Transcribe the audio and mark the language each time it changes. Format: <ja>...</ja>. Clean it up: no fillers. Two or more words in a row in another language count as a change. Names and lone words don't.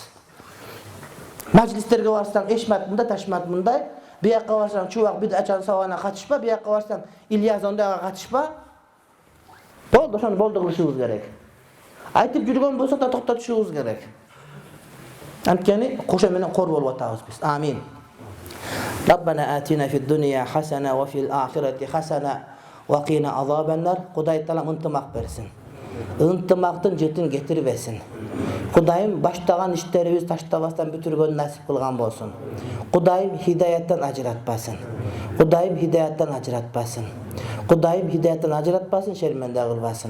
<ky>Маҗлистерге барсаң, Эшмат мындай, Ташмат мындай, бияққа барсаң, Чубак бидачан сабагына катышпа, бияққа барсаң, Ильяс ондайга катышпа. Болду, ошону болду кылышыбыз керек. Айтып жүргөн болсо да токтотушубуз керек. Анткени кошо менен кор болуп атабыз биз. Амин.</ky> <ar>ربنا آتنا في الدنيا حسنة وفي الآخرة حسنة وقنا عذاب النار.</ar> <ky>Кудай Таалам ынтымак берсин. Ынтымактын жетин кетирбесин. Кудайым баштаган иштерибиз таштабастан бүтүргөн насип кылган болсун. Кудайым хидаяттан ажыратпасын. Кудайым хидаяттан ажыратпасын. Кудайым хидаяттан ажыратпасын, шерменде кылбасын.</ky>